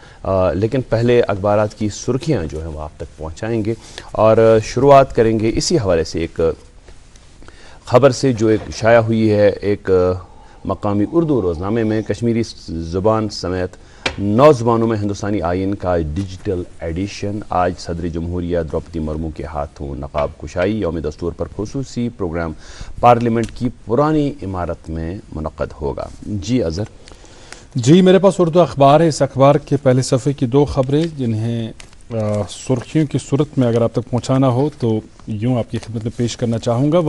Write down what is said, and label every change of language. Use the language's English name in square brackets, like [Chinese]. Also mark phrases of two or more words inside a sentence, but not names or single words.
[Urdu] لیکن پہلے اخبارات کی سرخیاں جو ہیں وہ آپ تک پہنچائیں گے, اور شروعات کریں گے اسی حوالے سے ایک خبر سے جو ایک شائع ہوئی ہے. ایک مقامی اردو روزنامے میں کشمیری زبان سمیت 9 زبانوں میں ہندوستانی آئین کا [English] digital edition. [Urdu] آج صدر جمہوریہ دروپدی مرمو کے ہاتھوں نقاب کشائی. یوم دستور پر خصوصی پروگرام پارلیمنٹ کی پرانی عمارت میں منعقد ہوگا. جی اظہر. جی, میرے پاس اردو اخبار ہے. اس اخبار کے پہلے صفحے کی 2 خبریں جنہیں سرخیوں کی صورت میں اگر آپ تک پہنچانا ہو تو یوں آپ کی خدمت میں پیش کرنا چاہوں گا.